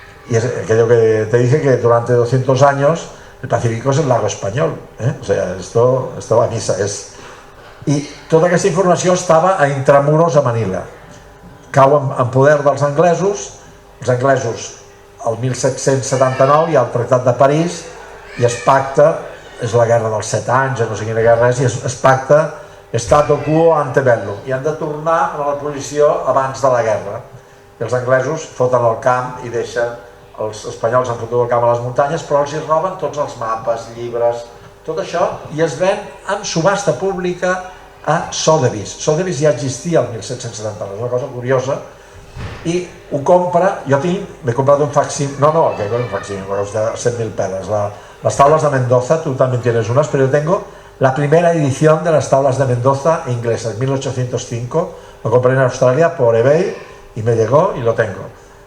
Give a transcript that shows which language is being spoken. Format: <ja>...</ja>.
<es>Y es aquello que te dije, que durante 200 años el Pacífico es el lago español. O sea, esto va a misa.</es> <ca>I tota aquesta informació estava a Intramuros, a Manila. Cau en poder dels anglesos. Els anglesos, el 1779, hi ha el Tractat de París i es pacta, és la guerra dels 7 anys, no sé quina guerra és, i es pacta statu quo ante bellum, i han de tornar a la posició abans de la guerra. I els anglesos foten el camp i deixen, els espanyols han fotut el camp a les muntanyes, però els hi roben tots els mapes, llibres, tot això, i es ven en subhasta pública a Sotheby's. Sotheby's ja existia el 1779, és una cosa curiosa, i ho compra, jo m'he comprat un facsímil, que un facsímil, me costa 100.000 pelas,</ca> <es>las tablas de Mendoza, tú también tienes unas, pero yo tengo la primera edición de las tablas de Mendoza inglesas, 1805, lo compré en Australia por eBay y me llegó y lo tengo.</es>